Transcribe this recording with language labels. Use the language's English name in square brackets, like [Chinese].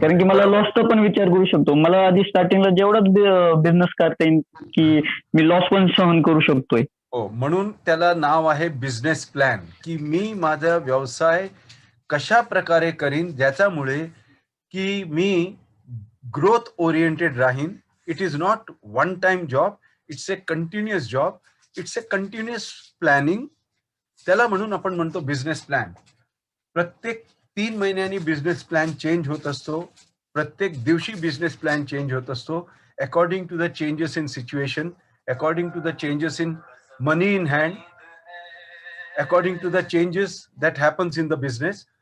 [Marathi] कारण की मला लॉसचा पण विचार करू शकतो. मला आधी स्टार्टिंगला जेवढाच बिझनेस करता येईल की मी लॉस पण सहन करू शकतोय. हो, म्हणून त्याला नाव आहे बिझनेस प्लॅन, की मी माझा व्यवसाय कशा प्रकारे करीन, ज्याच्यामुळे की मी ग्रोथ ओरिएंटेड राहीन. [English] It is not one time job, it's a continuous job, it's a continuous planning. [Marathi] त्याला म्हणून आपण म्हणतो बिझनेस प्लॅन. प्रत्येक 3 महिन्यांनी बिझनेस प्लॅन चेंज होत असतो. प्रत्येक दिवशी बिझनेस प्लॅन चेंज होत असतो, [English] According to the changes in situation, according to the changes in money in hand, according to the changes that happens in the business.